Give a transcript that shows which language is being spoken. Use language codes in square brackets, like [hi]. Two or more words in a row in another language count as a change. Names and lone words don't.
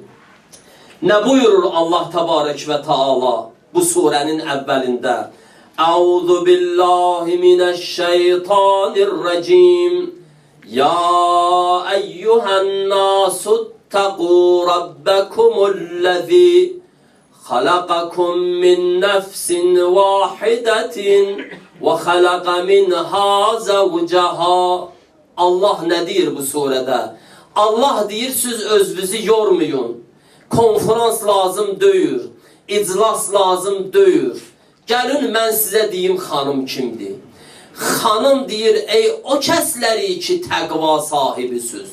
[az] Nə buyurur Allah [ar] تبارك وتعالى [az] bu surənin əvvəlində? [ar] أعوذ بالله من الشيطان الرجيم. يا أيها الناس اتقوا ربكم الذي خلقكم من نفس واحدة وخلق منها زوجها. [az] Allah ne deyir bu surede? Allah deyir, siz özünüzü yormayın. Konferans lazım deyir. İclas lazım deyir. Gəlin mən sizə deyim xanım kimdir? Xanım deyir, ey o kəsləri ki təqva sahibisiz.